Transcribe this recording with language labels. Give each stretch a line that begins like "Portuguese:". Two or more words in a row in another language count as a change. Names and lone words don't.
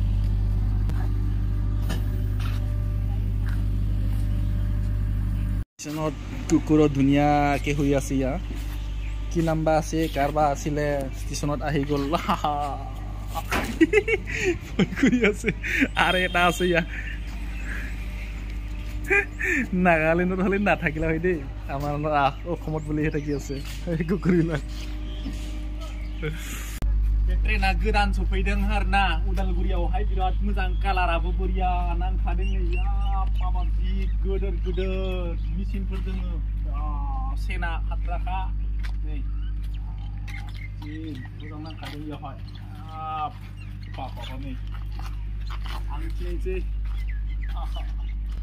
Assamese: স্টেশনত কুকুৰ ধুনীয়াকে হৈ আছে ইয়া কি নাম্বাৰ আছে কাৰবা আছিলে স্টেশনত আহি গল কৰি আছে আৰু এটা আছে ইয়া নাগালেণ্ডত হলে নাথাকিলা হয় দেই আমাৰ অসমত বুলি থাকি আছে কুকুৰিলা
Bodo: ट्रेना गोदान सफैदों आरोना उदालगुरियावहाय बिराद मोजां कालाराबो बरिया नांखादों या माबा जि गोदोर गोदोर मेसिनफोर दङो सेना हाद्राखा नै जि मोजां नांखादों बेयावहाय बाबा नै आं थिनोसै